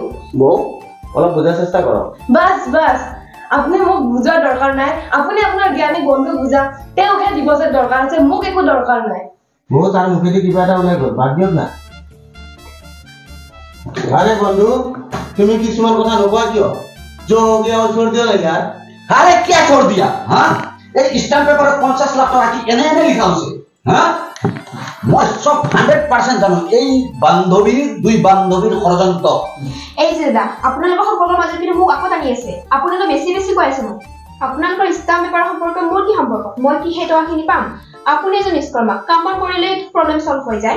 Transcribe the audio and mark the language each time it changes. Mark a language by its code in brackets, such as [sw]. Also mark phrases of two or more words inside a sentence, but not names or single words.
[as] বৌ অলপ বুজাৰ চেষ্টা কৰ বাস আপুনি মোক বুজাৰ দৰকাৰ নাই আপুনি আপোনাৰ জ্ঞানী বন্ধু বুজা তেওঁহে দিবজৰ দৰকাৰ আছে মোক একো দৰকাৰ নাই বৌ তাৰ মুখেদি কিবা এটা ওলাই গ'ল বাদ দিয়ক না আরে বন্ধু তুমি কিছুমান কথা নকোৱা কিয় [hi] जो हो गया वो छोड़ दिया यार अरे क्या छोड़ दिया हां [as] এই স্ট্যাম্প পেপারে 50 লাখ টাকা কি এনে লিখা আছে হ্যাঁ মই সব 100% জানো এই বান্ধবীৰ 2 বান্ধবীৰ ষড়যন্ত্ৰ এই যে দাদা আপোনালোকৰ সম্পৰ্কৰ মাজত কিন্তু মোক আকৌ টানি আছে আপোনালোকে বেছি বেছি কৈ আছে মোক আপোনালোকৰ স্ট্যাম্প পেপাৰ সম্পৰ্ক মোৰ কি সম্পৰ্ক মই কি হে টকাখিনি পাম আপুনি এজন নিষ্কৰ্মা কাম কৰিলে [en] problem solve [as] হৈ যায়